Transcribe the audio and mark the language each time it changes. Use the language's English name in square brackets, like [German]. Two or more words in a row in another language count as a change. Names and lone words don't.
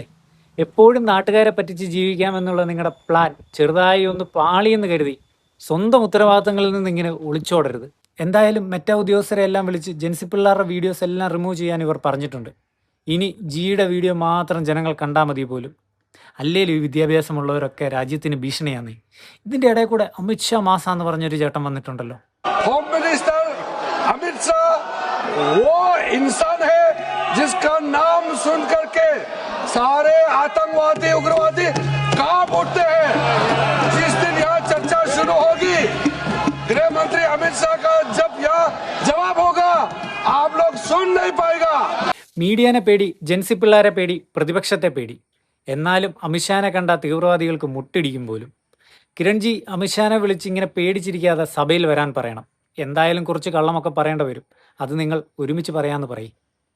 [Malayalam] എപ്പോഴും നാട്ടുകാരെ പറ്റിച്ച് ജീവിക്കാമെന്നുള്ള നിങ്ങളുടെ പ്ലാൻ ചെറുതായി ഒന്ന് പാളിയെന്ന് കരുതി സ്വന്തം ഉത്തരവാദിത്തങ്ങളിൽ നിന്ന് ഇങ്ങനെ ഒളിച്ചോടരുത്. എന്തായാലും മെറ്റ ഉദ്യോഗസ്ഥരെ എല്ലാം വിളിച്ച് ജെൻസി പിള്ളേരുടെ വീഡിയോസ് എല്ലാം റിമൂവ് ചെയ്യാൻ ഇവർ പറഞ്ഞിട്ടുണ്ട്. ഇനി ജിയുടെ വീഡിയോ മാത്രം ജനങ്ങൾ കണ്ടാൽ മതി പോലും. അല്ലേലും ഈ വിദ്യാഭ്യാസമുള്ളവരൊക്കെ രാജ്യത്തിന് ഭീഷണിയാന്നേ. ഇതിന്റെ ഇടയിൽ കൂടെ അമിത്ഷാ മാസാന്ന് പറഞ്ഞൊരു ചേട്ടൻ വന്നിട്ടുണ്ടല്ലോ. [English] home minister [Hindi] अमित शाह वो इंसान है जिसका नाम सुन करके सारे आतंकवादी उग्रवादी कांप उठते हैं। जिस दिन यहाँ चर्चा शुरू होगी गृह मंत्री अमित शाह का जब यहाँ जवाब होगा आप लोग सुन नहीं पाएगा। [Malayalam] മീഡിയനെ പേടി, ജെൻസി പിള്ളേരെ പേടി, പ്രതിപക്ഷത്തെ പേടി. എന്നാലും അമിത്ഷാനെ കണ്ട തീവ്രവാദികൾക്ക് മുട്ടിടിക്കും പോലും. കിരൺജി അമിത്ഷാനെ വിളിച്ച് ഇങ്ങനെ പേടിച്ചിരിക്കാതെ സഭയിൽ വരാൻ പറയണം. എന്തായാലും കുറച്ച് കള്ളമൊക്കെ പറയേണ്ടി വരും. അത് നിങ്ങൾ ഒരുമിച്ച് പറയാമെന്ന് പറയും.